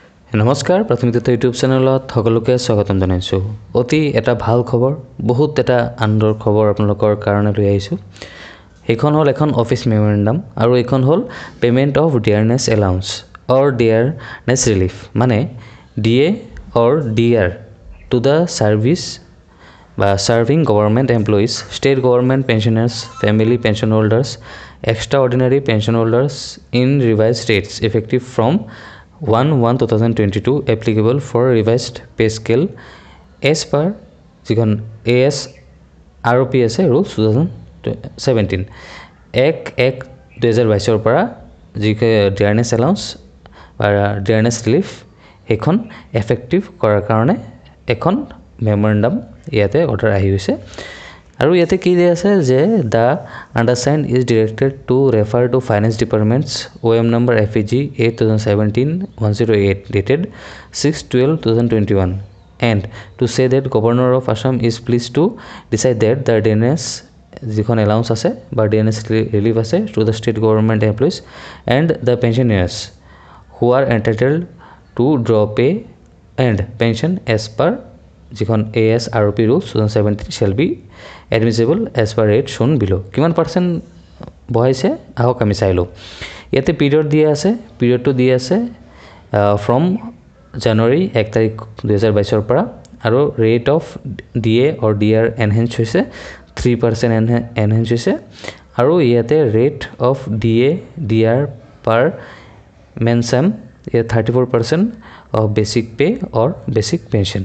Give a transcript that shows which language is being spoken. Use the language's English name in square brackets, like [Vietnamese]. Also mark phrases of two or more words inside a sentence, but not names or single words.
[Assamese] নমস্কাৰ প্ৰাথমিক তথ্য ইউটিউব চেনেলত সকলোকে স্বাগতম জনাইছোঁ। অতি এটা ভাল খবৰ, বহুত এটা আনন্দৰ খবৰ আপোনালোকৰ কাৰণে লৈ আহিছোঁ। এইখন হ'ল এখন [English] office memorandum [Assamese] আৰু এইখন হ'ল [English] payment of dearness allowance or dearness relief, মানে DA or DR to the service বা serving government employees, state government pensioners, family pension holders, extra ordinary pension holders in revised status effective from [Assamese] 1/1/2022 [English] applicable for revised pay scale as per [Assamese] যিখন AS ROP আছে ৰুলছ 2017 1/1/2022 পৰা যি [English] dearness allowance [Assamese] বা [English] dearness relief [Assamese] সেইখন এফেক্টিভ কৰাৰ কাৰণে এখন মেমৰেণ্ডাম ইয়াতে অৰ্ডাৰ আহি হৈছে। আৰু ইয়াতে কি দিয়া আছে যে [English] the undersigned is directed to refer to finance departments OM number FEG 8/2017-108 dated 6/12/2021 and to say that Governor of Assam is pleased to decide that the DNS [Assamese] যিখন এলাউন্স আছে বা DNS ৰিলিফ আছে [English] to the state government employees and the pensioners who are entitled to draw pay and pension as per যিখন AS ROP rules 2017 shall be admissible as per rate shown below। [Assamese] কিমান পাৰ্চেণ্ট বহাইছে আহক আমি চাই লওঁ। ইয়াতে পিৰিয়ড দিয়া আছে, পিৰিয়ডটো দিয়া আছে [English] from January [Assamese] 1 তাৰিখ 2022 পৰা, আৰু [English] rate of DA or DR [Assamese] এনহেঞ্চ হৈছে 3% এনহেঞ্চ হৈছে, আৰু ইয়াতে [English] rate of DA DR per mensem [Assamese] 34% [English] of basic pay or basic pension.